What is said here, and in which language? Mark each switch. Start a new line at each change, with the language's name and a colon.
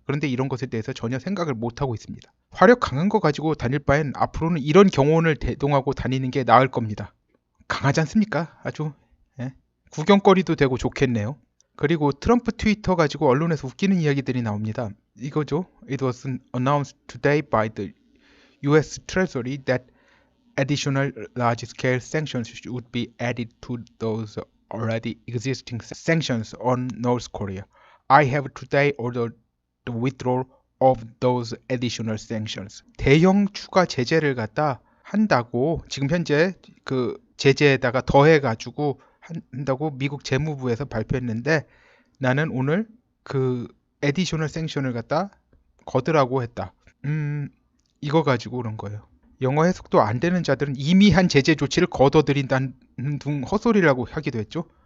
Korean: 그런데 이런 것에 대해서 전혀 생각을 못하고 있습니다. 화력 강한 거 가지고 다닐 바엔 앞으로는 이런 경호원을 대동하고 다니는 게 나을 겁니다. 강하지 않습니까? 아주 구경거리도 되고 좋겠네요. 그리고 트럼프 트위터 가지고 언론에서 웃기는 이야기들이 나옵니다. 이거죠.
English: It was announced today by the US Treasury that additional large-scale sanctions would be added to those already existing sanctions on North Korea. I have today ordered the withdrawal of those additional sanctions.
Korean: 대형 추가 제재를 갖다 한다고 지금 현재 그 제재에다가 더해가지고 한다고 미국 재무부에서 발표했는데 나는 오늘 그
English: additional sanction
Korean: 을 갖다 거두라고 했다. 이거 가지고 그런 거예요. 영어 해석도 안 되는 자들은 이미 한 제재 조치를 거둬들인다는 둥 헛소리라고 하기도 했죠.